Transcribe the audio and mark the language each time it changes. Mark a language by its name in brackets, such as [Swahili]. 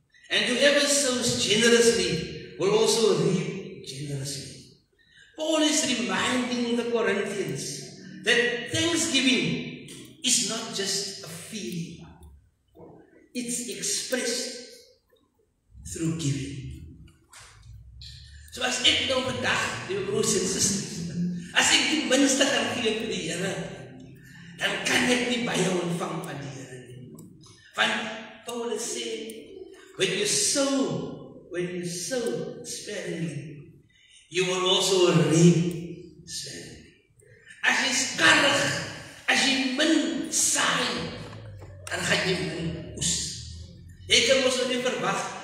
[English] And whoever sows generously will also reap generously. Paul is reminding the Corinthians that thanksgiving is not just a feeling. It's expressed through giving. [Afrikaans] So as ek nou vandag, die broers en susters, as ek die minste kan gee vir die Here, dan kan ek nie baie ontvang van die Here nie. Want Paulus sê, [English] when you sow sparingly, you will also reap sparingly. [Afrikaans] As jy skarig, as jy min saai, dan gaan jy min oes. Jy kan ons nie verwag,